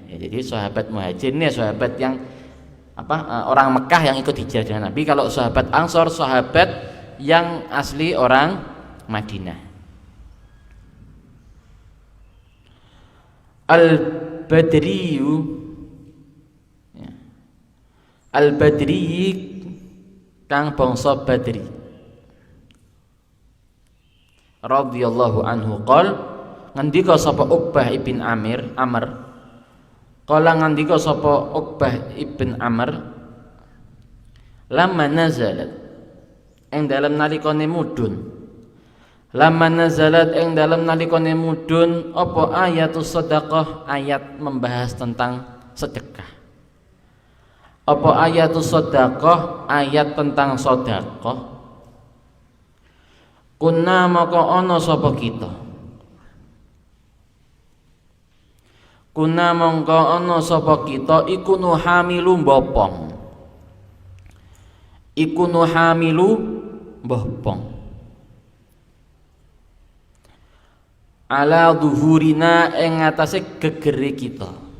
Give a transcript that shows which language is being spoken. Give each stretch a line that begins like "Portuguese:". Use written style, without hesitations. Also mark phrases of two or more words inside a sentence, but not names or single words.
Indonesian: Ya, jadi sahabat Muhajir ini sahabat yang orang Mekah yang ikut hijrah dengan Nabi. Kalau sahabat Ansor, sahabat yang asli orang Madinah. Al-Badriyu, ya.
Javanese: Al-Badri kang bangsa Badri
Arabic: رضي الله عنه
Javanese: qol ngendika sapa Uqbah ibn Amr qala ngendika sapa Uqbah ibn Amr
Arabic: لمّا نزلت
Javanese: ing dalem nalikane mudhun
Arabic: لمّا نزلت
Javanese: ing dalem nalikane mudhun apa ayatus sedekah,
Indonesian: ayat membahas tentang sedekah. Apa ayatus sedekah, ayat tentang sedekah.
Javanese: Kunna maka ana sapa kita. Kunna mongko ana sapa kita iku nuhamilu mbopong. Iku nuhamilu mbopong.
Arabic: على ظهورنا
Javanese: ing atase gegere kita.